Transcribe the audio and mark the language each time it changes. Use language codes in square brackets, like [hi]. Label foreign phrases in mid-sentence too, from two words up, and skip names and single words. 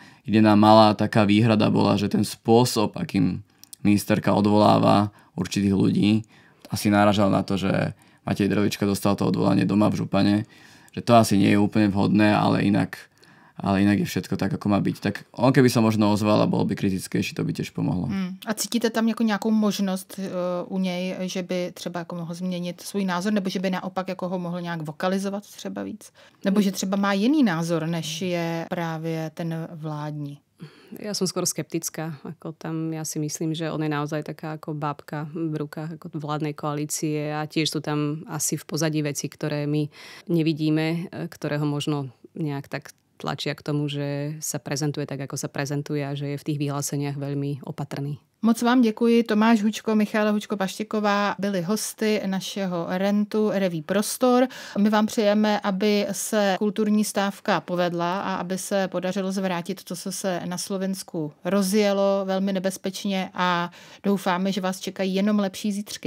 [sk] Jediná malá taká výhrada bola, že ten spôsob, akým ministerka odvoláva určitých ľudí, asi náražal na to, že Matej Drelička dostal to odvolanie doma v Župane, že to asi nie je úplne vhodné, ale inak je všetko tak, ako má byť. Tak on keby sa možno ozval a bol by kritickejší, to by tiež pomohlo. [cs] A cítíte tam jako nějakou možnost u něj, že by třeba jako mohl změnit svůj názor, nebo že by naopak jako ho mohl nějak vokalizovat třeba víc? Nebo že třeba má jiný názor, než je právě ten vládní? [sk] Ja som skôr skeptická. Ako tam ja si myslím, že on je naozaj taká ako bábka v rukách ako vládnej koalície a tiež sú tam asi v pozadí veci, ktoré my nevidíme, ktoré ho možno nejak tak tlačia k tomu, že sa prezentuje tak, ako sa prezentuje a že je v tých vyhláseniach veľmi opatrný. [cs] Moc vám děkuji. Tomáš Hučko, Michaela Hučko-Paštěková byli hosty našeho rentu Reví Prostor. My vám přejeme, aby se kulturní stávka povedla a aby se podařilo zvrátit to, co se na Slovensku rozjelo velmi nebezpečně a doufáme, že vás čekají jenom lepší zítřky.